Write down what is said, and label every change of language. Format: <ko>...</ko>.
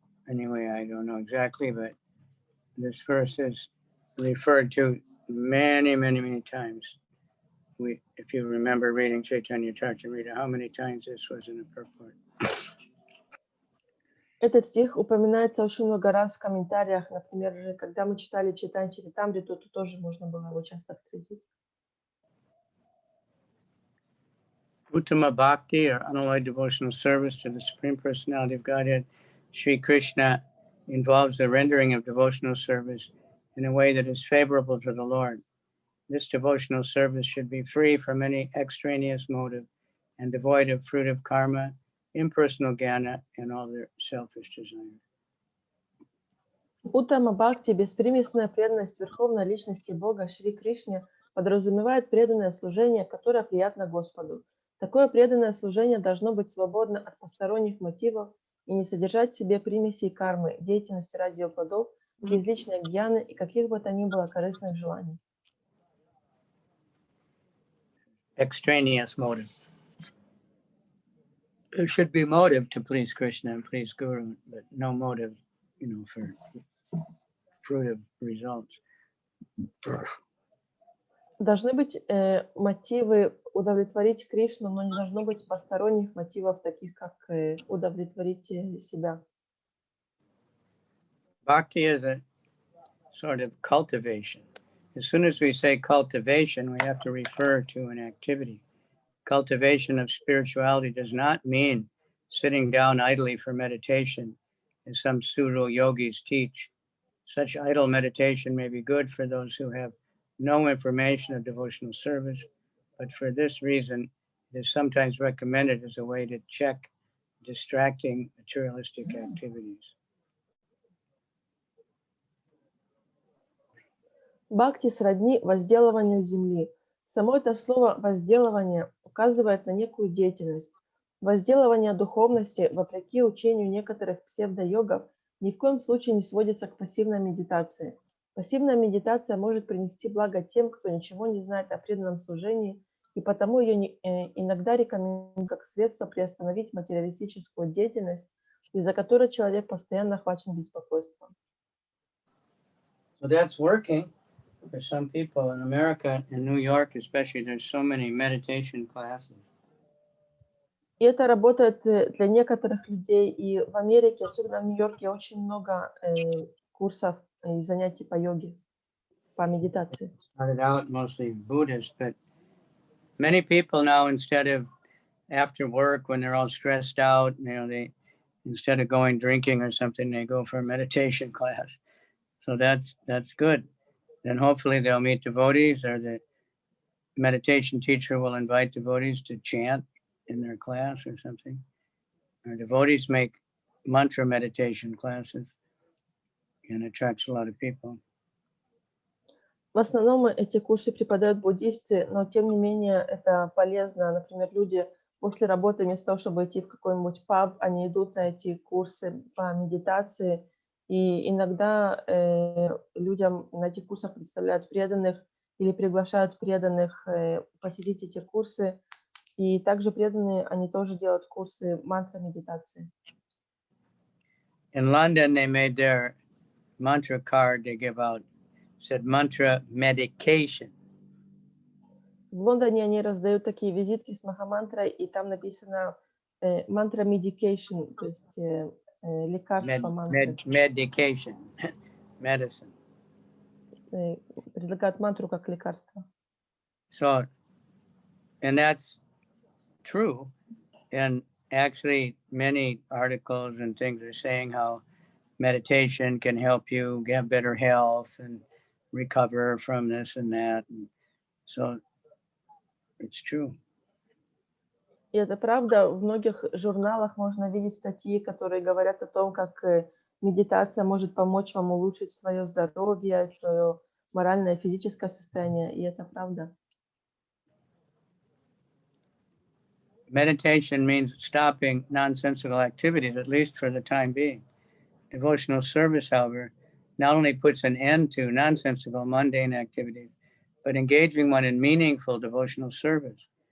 <en>Anyway, I don't know exactly, but this verse is referred to many, many, many times. If you remember reading Chaitanya Charitamrita, how many times this was in the purport?</en> <ru>Этот стих упоминается очень много раз в комментариях. Например, когда мы читали Чайтанья Чаритамриту, то тоже можно было его часто встретить.</ru> <en>Uttama Bhakti, or unalloyed devotional service to the Supreme Personality of Godhead, Sri Krishna, involves the rendering of devotional service in a way that is favorable to the Lord. This devotional service should be free from any extraneous motive and devoid of fruitive karma, impersonal jnana, and all their selfish desires.</en> <ru>Уттама Бхакти, беспримесная преданность Верховной Личности Бога Шри Кришне, подразумевает преданное служение, которое приятно Господу. Такое преданное служение должно быть свободно от посторонних мотивов и не содержать в себе примесей кармы, деятельности ради плодов, безличной гьяны и каких бы то ни было корыстных желаний.</ru> <en>Extraneous motive. There should be motive to please Krishna and please Guru, but no motive, for fruitive results.</en> <ru>Должны быть мотивы удовлетворить Кришну, но не должно быть посторонних мотивов, таких как удовлетворить себя.</ru> <en>Bhakti is a sort of cultivation. As soon as we say cultivation, we have to refer to an activity. Cultivation of spirituality does not mean sitting down idly for meditation, as some pseudo yogis teach. Such idle meditation may be good for those who have no information of devotional service, but for this reason, it is sometimes recommended as a way to check distracting materialistic activities.</en> <ru>Бхакти сродни возделыванию земли. Само это слово «возделывание» указывает на некую деятельность. Возделывание духовности, вопреки учению некоторых псевдо-йогов, ни в коем случае не сводится к пассивной медитации. Пассивная медитация может принести благо тем, кто ничего не знает о преданном служении, и потому ее иногда рекомендуют как средство приостановить материалистическую деятельность, из-за которой человек постоянно охвачен беспокойством.</ru> <en>So that's working for some people in America, in New York especially. There's so many meditation classes.</en> <ru>И это работает для некоторых людей. И в Америке, особенно в Нью-Йорке, очень много курсов и занятий по йоге, по медитации.</ru> <en>Started out mostly Buddhist, but many people now, instead of after work when they're all stressed out, they instead of going drinking or something, they go for a meditation class. So that's good. Then hopefully they'll meet devotees, or the meditation teacher will invite devotees to chant in their class or something. Or devotees make mantra meditation classes, and attracts a lot of people.</en> <ru>В основном эти курсы преподают буддисты, но тем не менее это полезно. Например, люди после работы вместо того, чтобы идти в какой-нибудь паб, они идут на эти курсы по медитации. И иногда людям на этих курсах представляют преданных или приглашают преданных посетить эти курсы. И также преданные, они тоже делают курсы мантра-медитации.</ru> <en>In London, they made their mantra card they give out. Said mantra medication.</en> <ru>В Лондоне они раздают такие визитки с махамантрой, и там написано мантра medication, то есть лекарство мантры.</ru> <en>Medication, medicine.</en> <ru>Предлагают мантру как лекарство.</ru> <en>So, and that's true. And actually, many articles and things are saying how meditation can help you get better health and recover from this and that. And so it's true.</en> <ru>И это правда. В многих журналах можно видеть статьи, которые говорят о том, как медитация может помочь вам улучшить свое здоровье, свое моральное и физическое состояние. И это правда.</ru> <en>Meditation means stopping nonsensical activities, at least for the time being. Devotional service, however, not only puts an end to nonsensical, mundane activities, but engaging one in meaningful devotional service.</en>